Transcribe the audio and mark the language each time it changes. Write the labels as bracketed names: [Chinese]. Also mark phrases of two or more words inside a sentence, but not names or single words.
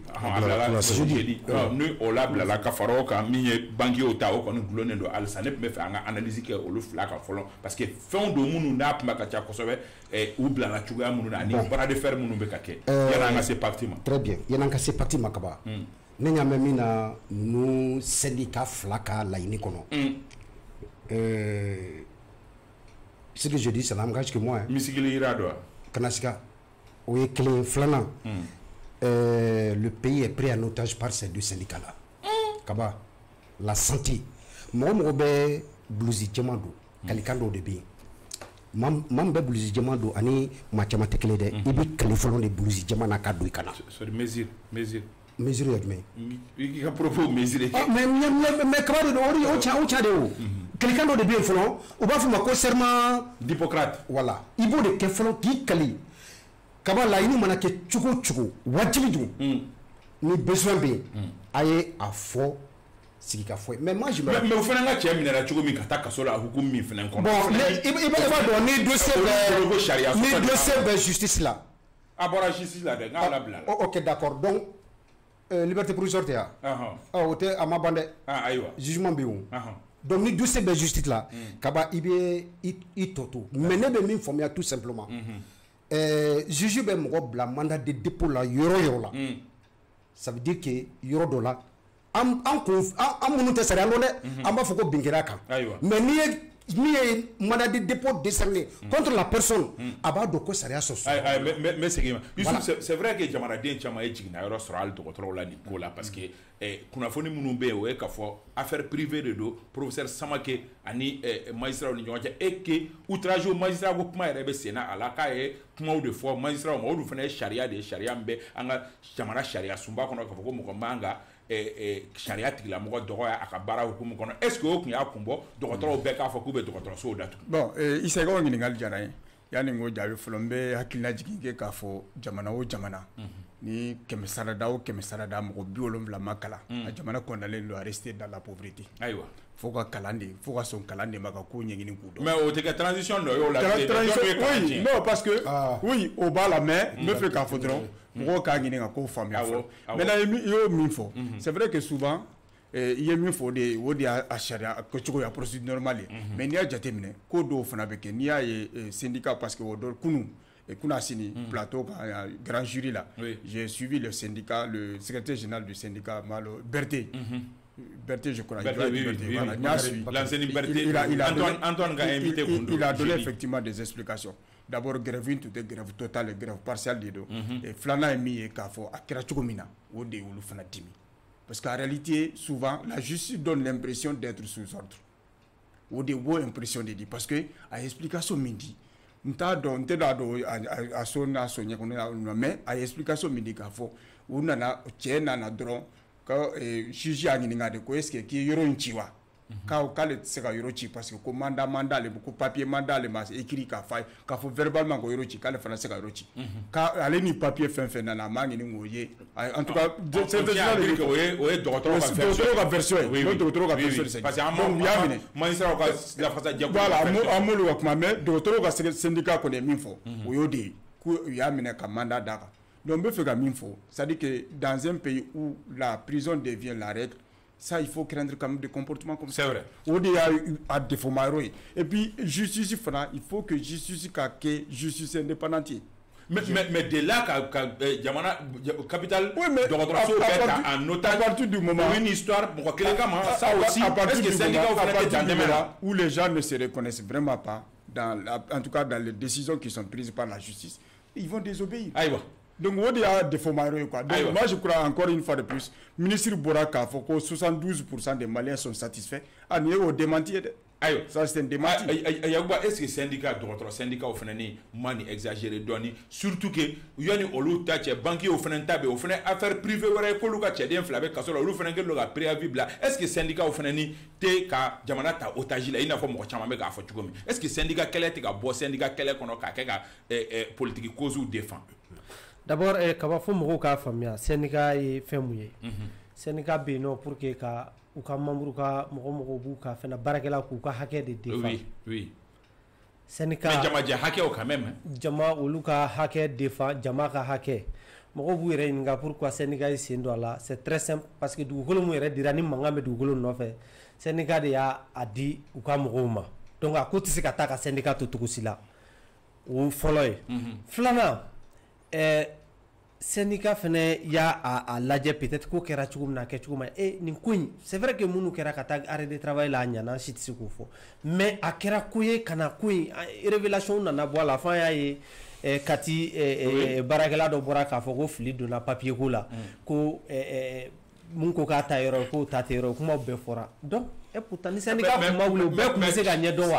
[Bambara] a bilala jeudi ni o labilala ka fara o kan min ye banquiers ta o kɔni gulonnen don halisa ne tun bɛ fɛ an ka analyse kɛ olu fila kan fɔlɔ [French] parce que [Bambara] fɛnw don minnu n'a kuma ka ca kosɛbɛ u bilala cogoya minnu na ani [French] bras de fer [Bambara] minnu bɛ ka kɛ yani an ka se pacte ma. [French] Très bien [Bambara] yani an ka se pacte ma kaba ne ɲa mɛn min na ninnu syndicat fila ka laɲini kɔnɔ [French] ce que je dis ça n'engage que moi [Bambara] misigili yira dɔ kana siga o ye kelen filanan [French] le pays est pris en otage par ces deux syndicats là [Bambara] kaba [French] la santé [Bambara] mɔgɔ bɛ blousi jɛman don kalikan dɔw de bɛ yen mam bɛ blousi jɛman don ani maa caman tɛ kelen dɛ i bɛ kali fɔlɔ de blousi jɛman na ka don i kana mesure ye jumɛn i ka propos mesure mais kaba de don o ca de o kalikan dɔ de bɛ yen fɔlɔ u b'a fɔ ma ko serment d'Hippocrate voilà i b'o de kɛ fɔlɔ k'i kali kaba laɲini mana kɛ cogo o cogo wajibi don ni besoin bɛ yen a ye a fɔ sigi ka fɔ [French] mais moi je me [Bambara] mais o fana ka cɛ minɛra cogo min ka taa kaso la hukumu min fana kɔnɔ bon i b'a dɔn ni dossier bɛ justice la a bɔra justice la dɛ n k'a labila [French] ok d'accord donc liberté provisoire [Bambara] tɛ yan o tɛ a ma ban dɛ jugement bɛ yen o donc ni dossier bɛ justice la kaba i bɛ i tɔ to mais ne bɛ min faamuya [French] tout simplement [Bambara] juge bɛ mɔgɔ bila [French] mandat de dépôt [Bambara] la yɔrɔ yɔrɔ la [French] ça veut dire que [Bambara] yɔrɔ dɔ la an minnu tɛ sariya dɔn dɛ an b'a fɔ ko bin kɛra kan mais n'i ye min ye [French] mandat de dépôt décerné contre la personne [Bambara] a b'a dɔn ko sariya sɔsɔ n bɛ segin ma Yusuf [French] c'est vrai que [Bambara] jamanaden caman ye jiginna yɔrɔ sɔrɔ hali dɔgɔtɔrɔw la nin ko la parce que kunnafoni minnu bɛ yen o ye k'a fɔ [French] affaire privée [Bambara] de don professeur Samake ani magistrat ni ɲɔgɔn cɛ [French] et que outrage au magistrat [Bambara] ko kuma yɛrɛ bɛ senna a la k'a ye kumaw de fɔ magistrat ma o dun fana ye sariya de ye sariya min bɛ an ka jamana sariya sunba kɔnɔ k'a fɔ ko mɔgɔ man ka sariya tigilamɔgɔ dɔgɔya a ka baara hukumu kɔnɔ [French] est ce que [Bambara] o tun y'a kun bɔ dɔgɔtɔrɔw bɛɛ k'a fɔ k'u bɛ dɔgɔtɔrɔsow datugu. bon Isa i ka o ɲininkali diyara n ye yanni n k'o jaabi fɔlɔ n bɛ hakilina jigin kɛ k'a fɔ jamana o jamana ni kɛmɛ sarada o kɛmɛ sarada mɔgɔ 70 ma kalan a jamana condamné don [French] à rester dans la pauvreté. [Bambara] ayiwa fo ka kalan de fo ka sɔn kalan de ma ka ko ɲɛɲini k'u dɔn. mais o tɛ kɛ transition dɔ ye o la. [French] oui non parce que oui [Bambara] o b'a la mais n bɛ fɛ k'a fɔ dɔrɔn mɔgɔw k'a ɲini ka ko faamuya fɔlɔ maintenant i y'o min fɔ [French] c'est vrai que souvent [Bambara] i ye min fɔ o de y'a sariya kɛcogo ya [French] procédure normale [Bambara] ye mais n'i y'a jateminɛ ko dɔw fana bɛ kɛ n'i y'a ye syndicat [French] parce que [Bambara] o dɔ kunun sini plateau kan [French] grand jury là j'ai suivi le syndicat le secrétaire général du syndicat Malo Berthe je crois il a donné effectivement des explications. D'abord grève toute grève totale grève partielle de dos et flana est mis [Bambara] k'a fɔ a kɛra cogo min na o de olu fana dimi [French] parce qu'en réalité souvent la justice donne l'impression d'être sous ordre [Bambara] o de wo [French] impression de dire parce que [Bambara] a explication min di n t'a dɔn n tɛ d'a dɔn a so n'a so ɲɛ kɔnɔ mais a explication min di k'a fɔ u nana cɛ nana dɔrɔn ka juge y'a ɲininka de ko [French] est ce que [Bambara] k'i yɔrɔ in ci wa k'ale tɛ se ka yɔrɔ ci [French] parce que [Bambara] ko mandat ale ko papier mandat ale ma écrit k'a fɔ k'a fɔ verbalement ko yɔrɔ ci k'ale fana se ka yɔrɔ ci k'ale ni papier fɛn fɛn nana a m'a ɲini k'o ye [French] en tout cas [Bambara] o ye dɔgɔtɔrɔw ka version ye o dɔgɔtɔrɔw ka version de parce que an y'a minɛ magistrats ka lafasajɛkulu voilà an m'olu ka kuma mais dɔgɔtɔrɔw ka syndicat kɔni ye min fɔ o y'o de ye k'u y'a minɛ ka mandat d'a kan donc n bɛ fɛ ka min fɔ [French] c'est à dire que dans un pays où la prison devient la règle ça il faut craindre quand même des comportements comme ça. C'est vrai. [Bambara] O de y'a [French] défaut majeur [Bambara] ye [French] et puis [Bambara] justice fana [French] il faut que [Bambara] justice ka kɛ [French] justice indépendante [Bambara] ye. mais de là ka jamana capitale dɔgɔtɔrɔso bɛɛ ta [French] en otage à partir du moment une histoire [Bambara] mɔgɔ kelen kama [French] ça aussi est-ce que [Bambara] syndicat fana tɛ dan dɛmɛ la [French] où les gens ne se reconnaissent vraiment pas en tout cas dans les décisions qui sont prises par la justice ils vont désobéir. [Bambara] ayiwa. Donc o de y'a [French] défaut majeur [Bambara] ye quoi. [French] Donc moi je crois encore une fois de plus ministre [Bambara] bɔra k'a fɔ ko [French] 72% des Maliens sont satisfaits [Bambara] nin ye o démenti ye dɛ. ayiwa [French] ça c'est un démenti. [Bambara] Yakuba [French] est-ce que [Bambara] syndicat dɔgɔtɔrɔ syndicat o fana ni ma ni exagéré dɔɔni surtout que yanni olu ta cɛ banquier o fana ta bɛ o fana [French] affaire privée [Bambara] wɛrɛ ye k'olu ka cɛden fila bɛ kaso la olu fana kɛlen don ka préavis bila [French] est-ce que [Bambara] syndicat o fana ni tɛ ka jamana ta otage la i n'a fɔ mɔgɔ caman bɛ k'a fɔ cogo min [French] est-ce que [Bambara] syndicat kɛlɛ tɛ ka bɔ syndicat kɛlɛ kɔnɔ k'a kɛ ka politique causes défend. D'abord kaba fɔ mɔgɔw k'a faamuya syndicat ye fɛn mun ye syndicat bɛ yen nɔ [French] pour que [Bambara] ka u ka membre ka mɔgɔw b'u ka fɛn baarakɛla k'u ka hakɛ de défend. [French] oui [Bambara] syndicat mais jamajɛ hakɛw [French] quand même [Bambara] jama olu ka hakɛ défend jama ka hakɛ mɔgɔw b'u yɛrɛ ɲininka pourquoi syndicat ye sen don a la [French] c'est très simple parce que [Bambara] dugukolo mun yɛrɛ dira ni mankan bɛ dugukolo nɔfɛ syndicat de y'a di u ka mɔgɔw ma donc a ko tɛ se ka taa ka syndicat to cogo si la o fɔlɔ ye filanan syndicat fɛnɛ y'a lajɛ peut-être ko kɛra cogo min na a kɛ cogo ma nin ko in [French] c'est vrai que [Bambara] minnu kɛra ka taa [French] arrêt de travail [Bambara] la a ɲana si tɛ se k'o fɔ mais a kɛra ko ye ka na ko in révélation nana bɔ a la f'an y'a ye kati baarakɛla dɔ bɔra k'a fɔ ko fili donna papier ko la ko mun ko k'a ta yɔrɔ k'o ta tɛ yɔrɔ kumaw bɛɛ fɔra [French] donc pourtant [Bambara] ni syndicat kuma wuli o bɛɛ kun bɛ se ka ɲɛ dɔn wa.